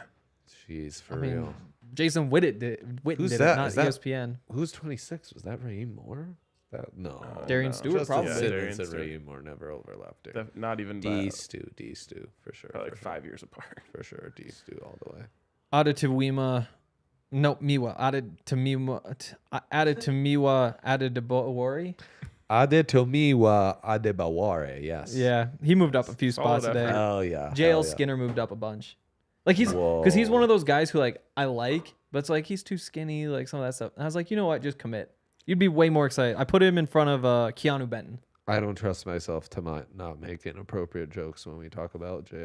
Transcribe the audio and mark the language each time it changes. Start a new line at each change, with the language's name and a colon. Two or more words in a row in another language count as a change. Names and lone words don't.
English: Jeez, for I mean, real. Jason Witten did Who's it, that? not Is that- ESPN. Who's 26? Was that Raheem Moore? No. Darian no. Stewart, Justin probably. Yeah, Simmons Darian and Stewart. Raheem Moore never overlapped. Not even D that. Stu, for sure. Probably for like sure. 5 years apart. For sure, D Stu all the way. Adetomiwa. No, Miwa. Adetomiwa Adebawari. Adetomiwa Adebaware, yes. Yeah, he moved up a few Solid spots today. effort. Hell yeah. JL hell yeah. Skinner moved up a bunch. Like he's because he's one of those guys who like I like, but it's like he's too skinny, like some of that stuff. And I was like, you know what, just commit. You'd be way more excited. I put him in front of Keanu Benton. I don't trust myself to not make inappropriate jokes when we talk about JL